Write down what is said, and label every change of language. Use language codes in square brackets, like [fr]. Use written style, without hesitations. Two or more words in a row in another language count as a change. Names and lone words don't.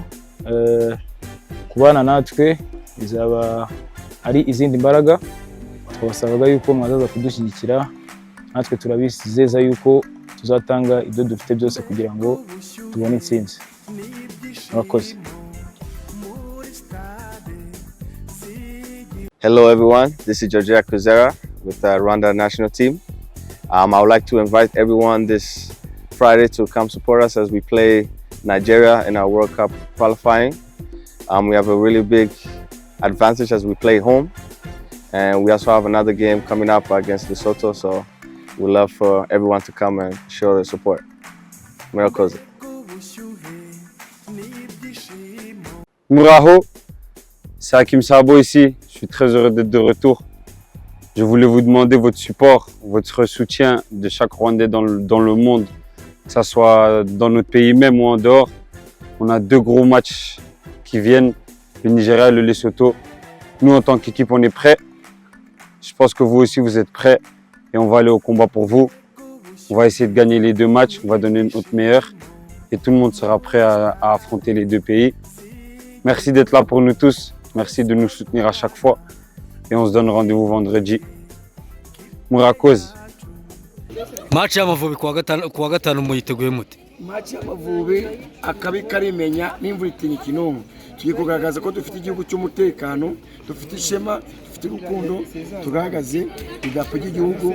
[rw] Kubana natwe bizaba ari izindi mbaraga. Twabasabaga yuko mwazaza kudushyigikira, natwe turabizeza yuko tuzatanga ibyo dufite byose kugira ngo tubone intsinzi. Murakoze. [en] Hello everyone, this is Georgia Kuzera with the Rwanda national team. I would like to invite everyone this Friday to come support us as we play Nigeria in our World Cup qualifying. We have a really big advantage as we play home, and we also have another game coming up against Lesotho, so we'd love for everyone to come and show their support. [rw] Murakoze. Muraho, [fr] c'est Sahabu ici. Je suis très heureux d'être de retour. Je voulais vous demander votre support, votre soutien de chaque Rwandais dans le monde, que ce soit dans notre pays même ou en dehors. On a deux gros matchs qui viennent, le Nigeria et le Lesotho. Nous, en tant qu'équipe, on est prêts. Je pense que vous aussi, vous êtes prêts et on va aller au combat pour vous. On va essayer de gagner les deux matchs, on va donner notre meilleur et tout le monde sera prêt à affronter les deux pays. Merci d'être là pour nous tous. Merci de nous soutenir à chaque fois et on se donne rendez-vous vendredi. [rw] Murakoze. Match y'Amavubi kuwa gatanu muyiteguye mute? Match y'Amavubi akabi karimenya n'imvura itinya Ikintu. Tugiye kugaragaza ko dufite igihugu cy'umutekano, dufite ishema, dufite urukundo, tugaragaze idarapo ry'igihugu.